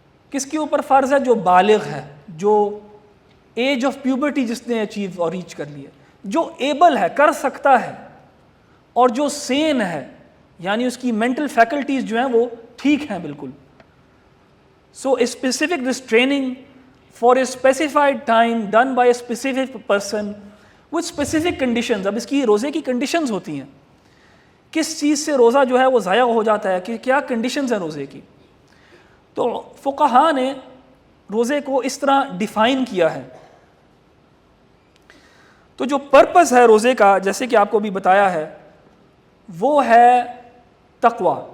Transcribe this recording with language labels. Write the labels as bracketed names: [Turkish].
[Urdu] کس کے اوپر فرض ہے؟ جو بالغ ہے، جو [English] age of puberty [Urdu] جس نے اچیو اور ریچ کر لی ہے، جو ایبل ہے، کر سکتا ہے، اور جو سین ہے، یعنی اس کی مینٹل فیکلٹیز جو ہیں وہ ٹھیک ہیں بالکل. [English] So a specific restraining for a specified time done by a specific person with specific conditions. [Urdu] اب اس کی روزے کی کنڈیشنز ہوتی ہیں، کس چیز سے روزہ جو ہے وہ ضائع ہو جاتا ہے، کہ کیا کنڈیشنز ہیں روزے کی. تو فقہاء نے روزے کو اس طرح ڈیفائن کیا ہے. تو جو پرپس ہے روزے کا، جیسے کہ آپ کو بھی بتایا ہے، وہ ہے تقوی.